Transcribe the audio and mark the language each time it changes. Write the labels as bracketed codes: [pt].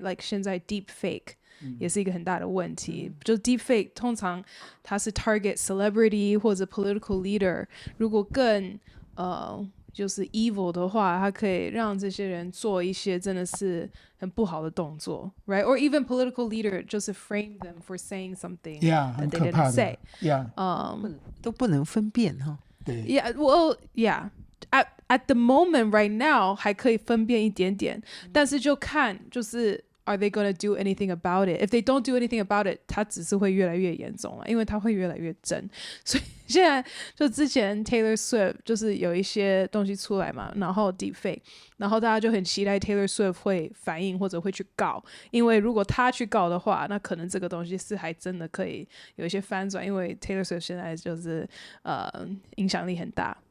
[zh] Like 现在 deep fake也是一个很大的问题。就 deep fake 通常它是 [en] target celebrity [zh] 或者 [en] political leader， [zh] 如果更就是 [en] evil [zh] 的话，它可以让这些人做一些真的是很不好的动作 [en] right? Or even political leader [zh] 就是 [en] frame them for saying something that they [zh] 很可怕 [en] didn't say. [zh] 的。都不能分辨哈。对 [en] Yeah, well, yeah. At the moment right now [zh] 还可以分辨一点点，但是就看就是 [en] are they gonna do anything about it? [zh] If they don't do anything about it， 它只是会越来越严重了，因为它会越来越真。所以现在就之前 Taylor Swift 就是有一些东西出来嘛，然后 deepfake， 然后大家就很期待 Taylor Swift 会反应或者会去告，因为如果他去告的话，那可能这个东西是还真的可以有一些翻转，因为 Taylor Swift 现在就是影响力很大。